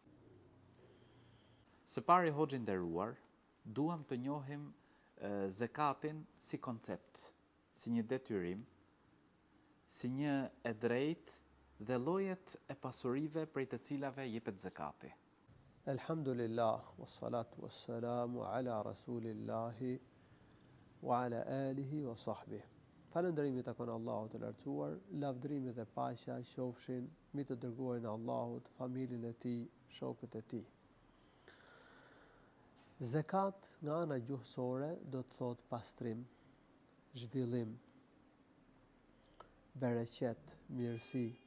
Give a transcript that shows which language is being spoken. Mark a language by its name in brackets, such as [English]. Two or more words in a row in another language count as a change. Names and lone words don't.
[Albanian] Së pari, Hoxh i nderuar, duam të njohim zakatin si koncept, si një detyrim, si një e drejtë dhe llojet e pasurive prej të cilave jepet zakati. [Arabic] Elhamdulillah, والصلاة والسلام على رسول الله وعلى آله وصحبه. [Albanian] Falënderimi takon Allahut të lartësuar, lavdërimit dhe paqja qofshin mbi të dërguarin e Allahut, familjen e tij, shokët e tij. Zakat nga ana gjuhësore do të thotë pastrim, zhvillim, bereqet, mirësi.